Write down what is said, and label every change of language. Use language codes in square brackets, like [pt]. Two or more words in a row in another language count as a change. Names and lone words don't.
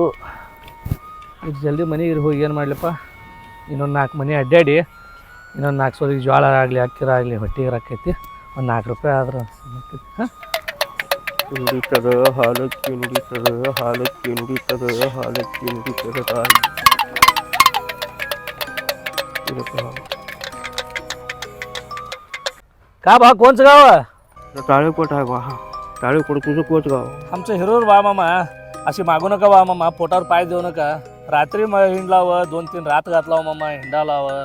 [kn] ಇದು ಜಲ್ದಿ ಮನೆಗೆ ಹೋಗಿ ಏನು ಮಾಡಲಿಪ್ಪ, ಇನ್ನೊಂದು 4 ಮನೆ ಅಡ್ಡಾಡಿ ಇನ್ನೊಂದು 4 ಸೋದಿಗೆ ಜೋಳ ಆಗಲಿ ಅಕ್ಕಿರ ಆಗಲಿ ಹೊಟ್ಟಿಗೆ ರಾಕೈತಿ. ಒಂದು 4 ರೂಪಾಯಿ ಆದ್ರೆ ಹಾಂ ನುಡಿತದ ಹಾಲಕ್ಕಿ ನುಡಿತದ ಹಾಲಕ್ಕಿ ನುಡಿತದ ಹಾಲಕ್ಕಿ ನುಡಿತದ [mr] का बा कोणचं गाव आहे? टाळेकोट आहे बा. टाळेकोट तुझं कोच गाव. आमचं हिरोर बा मामा अशी मागू नका बा मामा, पोटावर पाय देऊ नका. रात्री हिंडलावं 2-3 रात घातलावं मामा, हिंडालावं.